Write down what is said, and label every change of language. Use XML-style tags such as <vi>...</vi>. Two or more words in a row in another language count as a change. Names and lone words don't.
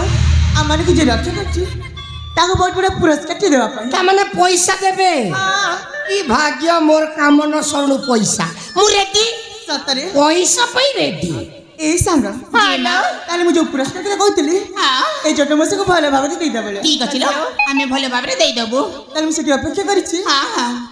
<or>ଆମମାନଙ୍କୁ ଯେ ରକ୍ଷା କରିଛି ତାକୁ ବହୁତ ବଡ଼ ପୁରସ୍କାରଟି ଦେବା ପାଇଁ ତାମାନେ ପଇସା ଦେବେ ହଁ, କି ଭାଗ୍ୟ ମୋର କାମ ନ ସରୁଣୁ ପଇସା ମୁଁ ରେଡି ସତରେ ପଇସା ପାଇଁ ରେଡି ଏଇ ସାଙ୍ଗ ଜିମା ତାହେଲେ ମୁଁ ଯୋଉ ପୁରସ୍କାର କଥା କହୁଥିଲି ହଁ ଏଇ ଜଟ ମଶାଇକୁ ଭଲ ଭାବରେ ଦେଇଦେବ ବୋଲେ ଠିକ ଅଛି ଲୋ ଆମେ ଭଲ ଭାବରେ ଦେଇଦବୁ ତାହେଲେ ମୁଁ ସେଠି ଅପେକ୍ଷା କରିଛି ହଁ ହଁ</or>